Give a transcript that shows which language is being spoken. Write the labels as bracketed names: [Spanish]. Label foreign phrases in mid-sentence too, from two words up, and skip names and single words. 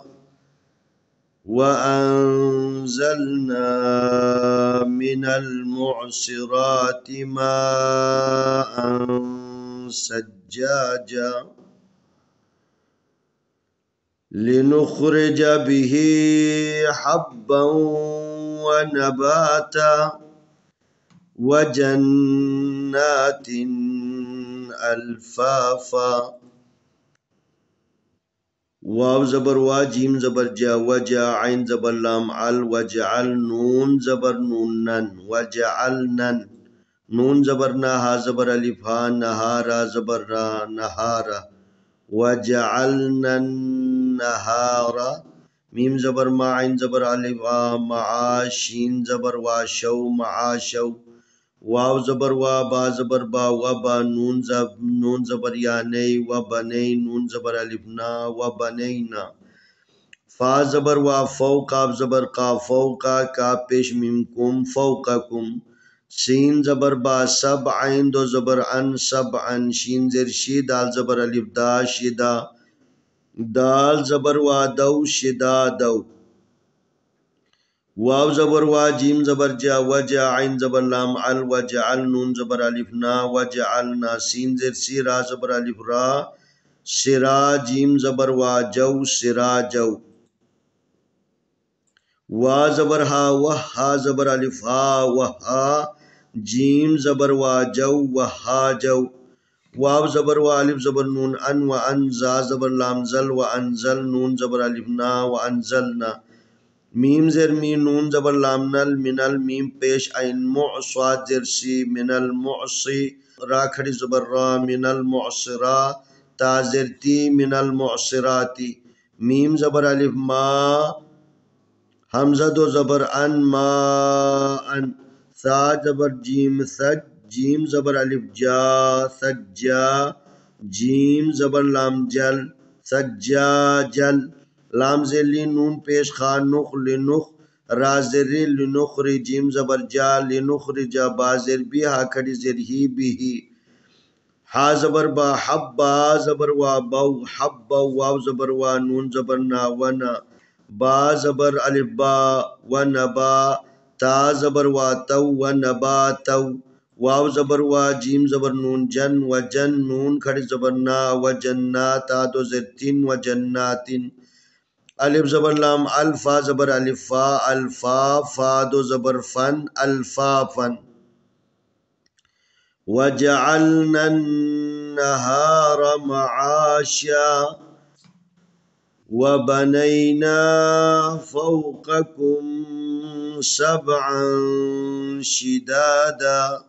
[Arabic] وَأَنزَلْنَا مِنَ الْمُعْصِرَاتِ مَاءً ثَجَّاجًا لِنُخْرِجَ بِهِ حَبًّا وَنَبَاتًا وَجَنَّاتٍ أَلْفَافًا۔ [Urdu] واو زبر وا، جیم زبر جا، وجا، عین زبر لام، ال، وجعل، نون زبر نون نن، وجعلنن، نون زبر نا، ہا زبر الف ہا، نہارا زبر را، نہارا، وجعلنا النہار، میم زبر ما، عین زبر الف آ، معاشین زبر واشو، معاشو، واو زبر وا، با زبر با، وبا، نون زبر یا نئی، وبنی، نون زبر الف نا، وبنینا، فا زبر وا، فو، قاف زبر قا، فوقا، کاف پیش میم کم، فوقکم، سین زبر با، سب، عین دو زبر ان، سبعن، شین زر شی، دال زبر الف دا، شدا، دال زبر وا، دو، شدا دو، واو زبر وا، جیم زبر جا، وجا، عین زبر لام، ال، وجعل، نون زبر الف نا، وجعلنا، سین زر سی، را زبر الف را، سرا، جیم زبر وا، جو، سرا جو، وا زبر ہا، وہا زبر الف ہا، وہا، جیم زبر وا، جو، وہا جو، واو زبر وا، الف زبر نون، ان، وانزا زبر لام، زل، وانزل، نون زبر الف نا، وانزلنا، میم زر می، نون زبر لام، نل، منل، میم پیش عین، معصاد زر سی، من المعصی، را کھڑی زبر را، من المعصرا، تا زر تی، من المعصراتی، میم زبر الف ما، حمزہ دو زبر ان، ما ان، ثا زبر جیم، سج، جیم زبر الف جا، سجا، جیم زبر لام، جل، سجا جل، لام زلی، نون پیش خا، نخ، لنخ، را زری، لنخری، جیم زبر جا، لنخرجا، با زر بی، ہا کھڑی زر ہی، بھی ہی، ہا زبر با، حبا زبر وا، بو، حبا، واو زبر وا، نون زبر نا، ونا، با زبر الف با، ونبا، تا زبر وا، تو، ونبا تو، واو زبر وا، جیم زبر نون، جن، وجن، نون کھڑی زبر نا، وجنات، تا دو زر تین، وجناتن، الف زبر لام، الفا زبر الف فا، الفا، فا دو زبر فن، الفافن، [Arabic] وجعلنا النهار معاشا وبنينا فوقكم سبعا شدادا